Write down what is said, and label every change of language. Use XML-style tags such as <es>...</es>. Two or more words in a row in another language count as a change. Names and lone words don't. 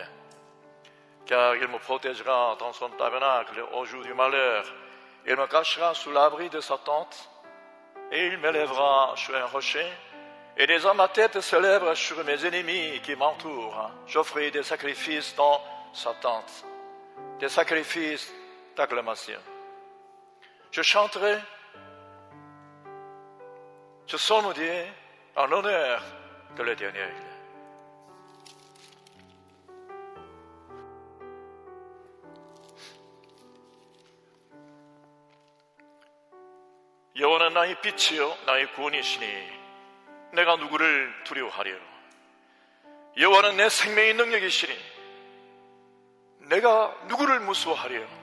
<fr>Car il me protégera dans son tabernacle au jour du malheur, il me cachera sous l'abri de sa tente, et il m'élèvera sur un rocher, et déjà ma tête s'élève sur mes ennemis qui m'entourent. J'offrirai des sacrifices dans sa tente, des sacrifices d'acclamation. Je chanterai, je sonnerai en l'honneur de l'Éternel.</fr> <ko>여호와는 나의 빛이요 나의 구원이시니 내가 누구를 두려워하리요. 여호와는 내 생명의 능력이시니 내가 누구를 무서워하리요.</ko>